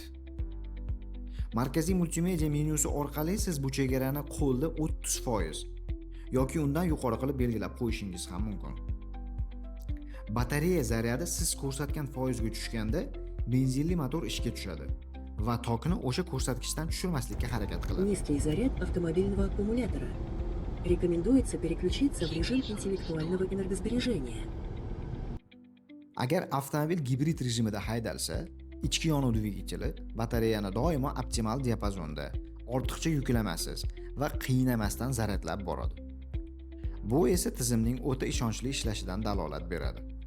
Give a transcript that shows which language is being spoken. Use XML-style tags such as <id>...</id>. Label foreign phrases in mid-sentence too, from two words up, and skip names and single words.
<uz>Markaziy multimedia menyusi orqali siz bu chegarani qo'lda 30% yoki undan yuqori qilib belgilab qo'yishingiz ham mumkin. Batareya zaryadi siz ko'rsatgan foizga tushganda benzinli motor ishga tushadi va tokni o'sha ko'rsatkichdan tushirmaslikka harakat qiladi.</uz> <ru>Низкий заряд автомобильного аккумулятора. Рекомендуется переключиться в режим интеллектуального энергосбережения.</ru> <uz>Agar avtomobil gibrid rejimida haydalsa, ichki yonuv dvigateli batareyani doimo optimal diapazonda, ortiqcha yuklamasiz va qiynamasdan zaryadlab boradi. Bu esa tizimning o'ta ishonchli ishlashidan dalolat beradi.</uz>